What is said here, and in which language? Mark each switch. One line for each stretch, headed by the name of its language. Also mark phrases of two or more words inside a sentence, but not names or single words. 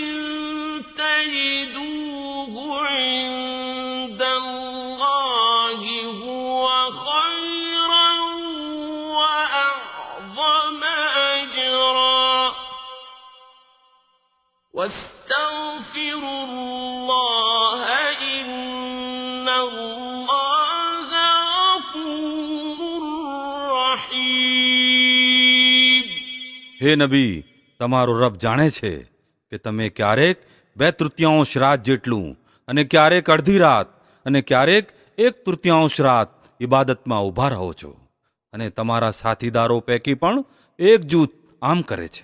Arabic: تجدوه عند الله هو خيرا وأعظم أجرا واستغفروا الله إن الله غفور رحيم.
Gujarati: હે નબી, તમારો રબ જાણે છે કે તમે ક્યારેક 2/3 રાત જેટલું અને ક્યારેક અડધી રાત અને ક્યારેક 1/3 રાત ઇબાદતમાં ઊભા રહો છો, અને તમારા સાથીદારો પૈકી પણ એક જૂથ આમ કરે છે.